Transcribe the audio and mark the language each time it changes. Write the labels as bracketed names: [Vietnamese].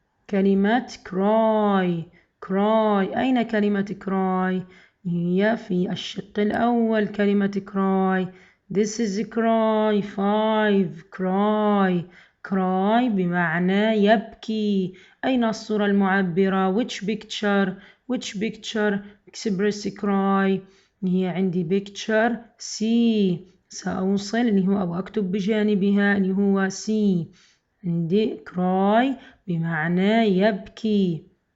[Arabic] كلمة cry. أين كلمة cry؟ هي في الشق الأول كلمة cry. [English] This is cry. [Arabic] 5 cry بمعنى يبكي. أين الصورة المعبرة؟ [English] which picture express cry؟ [Arabic] هي عندي picture C. سأوصل اللي هو أو أكتب بجانبها اللي هو C. عندي cry بمعنى يبكي.